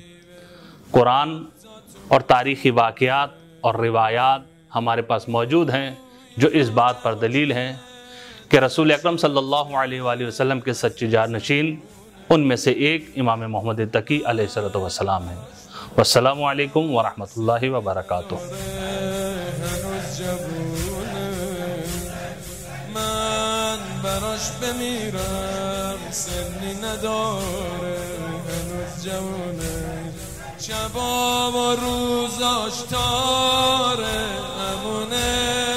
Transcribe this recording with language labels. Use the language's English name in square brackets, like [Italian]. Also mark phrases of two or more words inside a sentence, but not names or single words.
[Urdu] قرآن اور تاریخی واقعات اور روایات ہمارے پاس موجود ہیں جو اس بات پر دلیل ہیں کہ رسول اکرم صلی اللہ علیہ وآلہ وسلم کے سچے جانشین ان میں سے ایک امام محمد تقی علیہ السلام ہیں۔ [Arabic] والسلام علیکم ورحمۃ اللہ وبرکاتہ۔ [Persian] من براش بمیرم سنی نداره هنوز جوونه شبا و روزاش تاره امونه